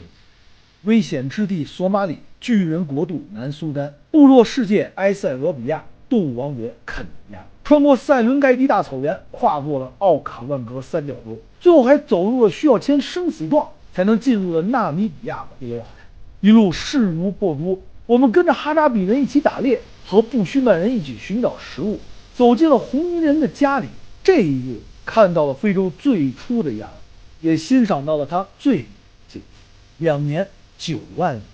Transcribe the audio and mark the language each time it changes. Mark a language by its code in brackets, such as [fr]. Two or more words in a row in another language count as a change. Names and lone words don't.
[zh] 危險之地索馬里，巨人國度南蘇丹，部落世界埃塞俄比亞，動物王國肯尼亞，穿過塞倫蓋蒂大草原，跨過了奧卡萬格三角洲，最後還走入了需要簽生死狀才能進入了納米比亞的黑海。一路勢如破竹，我們跟着哈扎比人一起打獵，和布須曼人一起尋找食物，走進了紅衣人的家裡。這一夜看到了非洲最初的樣子，也欣賞到了它最近2年9萬里。